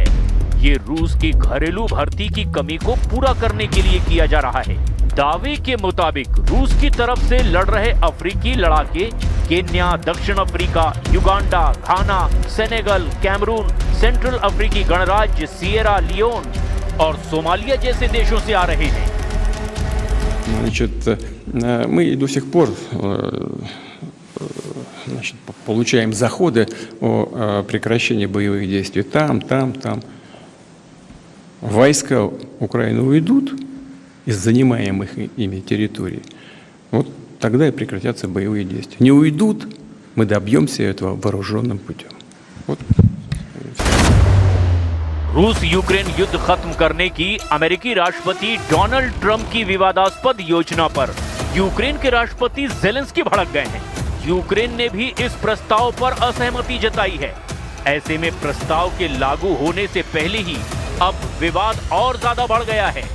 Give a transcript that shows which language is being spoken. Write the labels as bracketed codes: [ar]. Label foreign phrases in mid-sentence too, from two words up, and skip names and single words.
[hi] ये रूस की घरेलू भर्ती की कमी को पूरा करने के लिए किया जा रहा है। दावे के मुताबिक रूस की तरफ से लड़ रहे अफ्रीकी लड़ाके केन्या, दक्षिण अफ्रीका, युगांडा, घाना, सेनेगल, कैमरून, सेंट्रल अफ्रीकी गणराज्य, सिएरा लियोन और सोमालिया जैसे देशों से आ रहे हैं। [ru] Значит, мы до сих пор значит, получаем заходы о прекращении боевых действий там. Войска Украины уйдут из занимаемых ими территорий, вот тогда и прекратятся боевые действия. Не уйдут, мы добьемся этого вооруженным путем. Вот. [hi] रूस यूक्रेन युद्ध खत्म करने की अमेरिकी राष्ट्रपति डोनाल्ड ट्रंप की विवादास्पद योजना पर यूक्रेन के राष्ट्रपति ज़ेलेंस्की भड़क गए हैं। यूक्रेन ने भी इस प्रस्ताव पर असहमति जताई है। ऐसे में प्रस्ताव के लागू होने से पहले ही अब विवाद और ज्यादा बढ़ गया है।